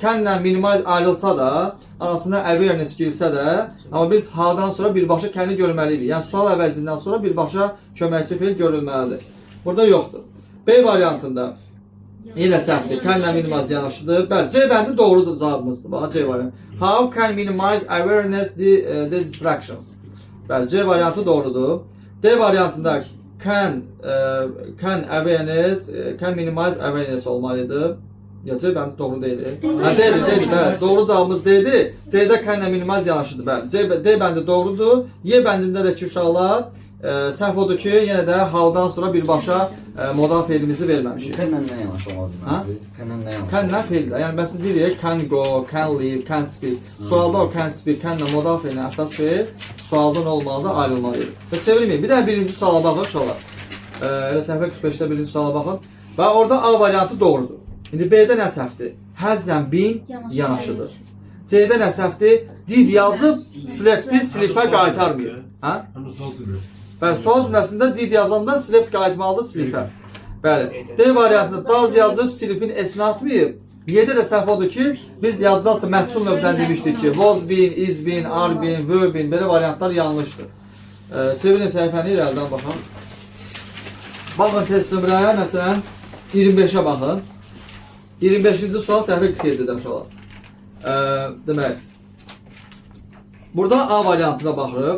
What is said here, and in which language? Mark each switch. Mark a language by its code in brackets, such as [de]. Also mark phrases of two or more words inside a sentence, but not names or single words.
[az] Can-lə minimize ayrılsa da, arasında awareness girsə də, amma biz how-dan sonra birbaşa can-i görməliydik. Yəni, sual əvəzindən sonra birbaşa köməkçi feil görülməlidir. Burada yoxdur. B variantında yenə səhvdir. Can-lə minimize yanaşıdır. Bəli, C bəndi doğrudur cavabımızdır. Bax, C variantı. [en] How can minimize awareness the distractions? [az] Bəli, C variantı doğrudur. D variantında [en] can awareness, can minimize awareness [az] olmalıdır. Ya C bəndi doğru deyil. Deyil, bəli. Doğru cavabımız D'dir. C-də can-lə minimize yanaşıdır, bəli. D bəndi doğrudur. Y bəndində də ki, uşaqlar, səhv odur ki, yenə də how-dan sonra birbaşa modal feilimizi verməmişik. Can-lə nə yanaşı olmalıdır? Can-lə nə yanaşı? Can-lə feildir. Yəni, məsələn, deyirik, [en] can go, can leave, can speak. [az] Sualda o [en] can speak, [az] can-lə modal feilin əsas feil sualdan olmalıdır, ayrılmalıydı. Çevirməyin. Bir də birinci suala baxın, uşaqlar. Elə səhifə 45-də birinci suala baxın. Və orada A variantı doğrudur. İndi B-də nə səhvdir? Has-lə been yanaşıdır. C-də nə səhvdir? Did yazıb, slept-i slipə qaytarmıyor. Bəli, sual cümləsində did yazanda slept qayıtmalıdır slipə. Bəli. D variantında does yazıb, slipin esini atmayıb. Y-də də səhv odur ki, biz yazdansa məhsul növdən demişdik ki, [en] was been, is been, are been, were been, [az] belə variantlar yanlışdır. Çevirin səhifəni irəlidən baxın. Baxın test nömrəyə, məsələn, 25-ə baxın. 25-ci sual səhifə 47-də uşaqlar. Demək, burada A variantına baxırıq.